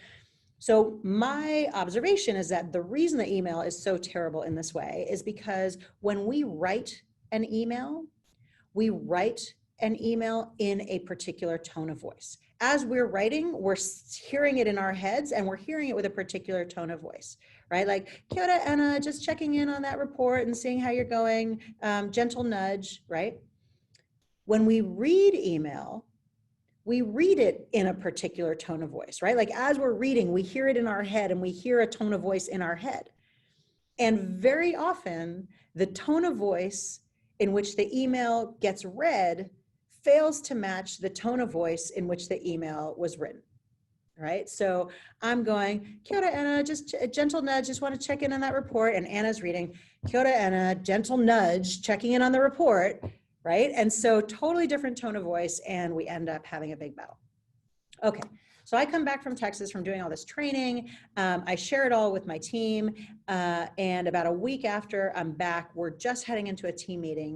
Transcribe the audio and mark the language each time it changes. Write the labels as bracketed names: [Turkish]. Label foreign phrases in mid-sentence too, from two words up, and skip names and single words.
[English] So my observation is that the reason that email is so terrible in this way is because when we write an email, we write an email in a particular tone of voice. As we're writing, we're hearing it in our heads, and we're hearing it with a particular tone of voice, right? Like, [Māori] kia ora, [English] Anna, just checking in on that report and seeing how you're going, gentle nudge, right? When we read email, we read it in a particular tone of voice, right? Like as we're reading, we hear it in our head, and we hear a tone of voice in our head. And very often, the tone of voice in which the email gets read fails to match the tone of voice in which the email was written, right? So I'm going, [Māori] kia ora, [English] Anna, just a gentle nudge, just want to check in on that report. And Anna's reading, [Māori] kia ora, [English] Anna, gentle nudge, checking in on the report, right? And so totally different tone of voice, and we end up having a big battle. Okay. So I come back from Texas from doing all this training. I share it all with my team. And about a week after I'm back, we're just heading into a team meeting.